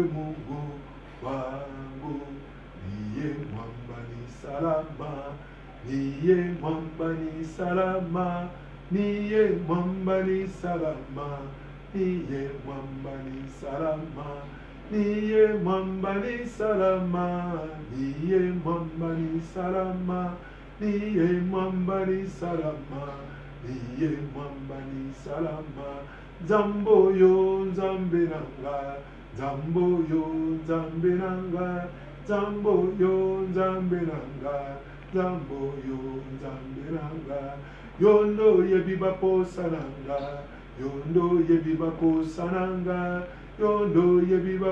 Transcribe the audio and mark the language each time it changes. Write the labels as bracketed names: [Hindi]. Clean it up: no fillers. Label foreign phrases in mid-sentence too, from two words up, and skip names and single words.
[Swahili] Mungu wangu, niye mwamba ni salama, niye mwamba ni salama, niye mwamba ni salama, niye mwamba ni salama, niye mwamba ni salama, niye mwamba ni salama, niye mwamba ni salama, niye mwamba ni salama. [Lingala] Zambo yo nzambe nanga, zambo yo nzambe nanga, zambo yo nzambe nanga, zambo yo nzambe nanga. Yondo yebiba posa nanga, yondo yebiba posa nanga, yondo yebiba